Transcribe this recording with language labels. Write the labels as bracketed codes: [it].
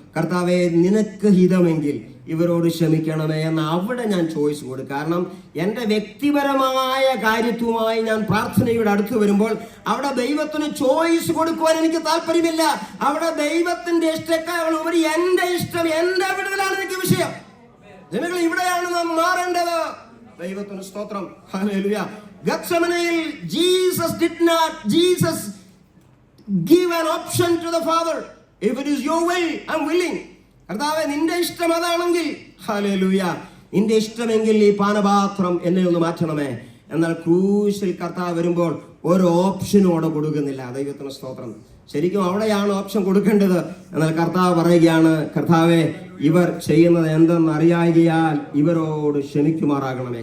[ml] കർത്താവേ, നിനക്ക് ഹിതമെങ്കിൽ ഇവരോട് ക്ഷമിക്കണമേ എന്ന് അവിടെ ഞാൻ ചോയ്സ് കൊടുക്കും. കാരണം എൻ്റെ വ്യക്തിപരമായ കാര്യത്തുമായി ഞാൻ പ്രാർത്ഥനയുടെ അടുത്ത് വരുമ്പോൾ അവിടെ ദൈവത്തിന് ചോയ്സ് കൊടുക്കുവാൻ എനിക്ക് താല്പര്യമില്ല. അവിടെ ദൈവത്തിന്റെ ഇഷ്ടക്കാൾ ഉപരി എൻ്റെ ഇഷ്ടം, എൻ്റെ വിടുതലാണ് എനിക്ക് വിഷയം. നിങ്ങൾ ഇവിടെയാണ് നാം മാറേണ്ടത്. ദൈവത്തിന് സ്തോത്രം. Hallelujah. [en] ഗത്സമനയിൽ Jesus give an option to the Father. If it is your will, I'm willing. [ml] കർത്താവേ, നിന്റെ ഇഷ്ടം അതാണെങ്കിൽ, ഹല്ലേലൂയ, നിന്റെ ഇഷ്ടമെങ്കിൽ ഈ പാനപാത്രം എന്നെ ഒന്ന് മാറ്റണമേ. എന്നാൽ ക്രൂശിൽ കർത്താവ് വരുമ്പോൾ ഒരു ഓപ്ഷനും അവിടെ കൊടുക്കുന്നില്ല. ദൈവത്തിന് സ്തോത്രം. ശരിക്കും അവിടെയാണ് ഓപ്ഷൻ കൊടുക്കേണ്ടത്. എന്നാൽ കർത്താവ് പറയുകയാണ്, കർത്താവേ, ഇവർ ചെയ്യുന്നത് എന്തെന്ന് അറിയായികയാൽ ഇവരോട് ക്ഷമിക്കുമാറാകണമേ.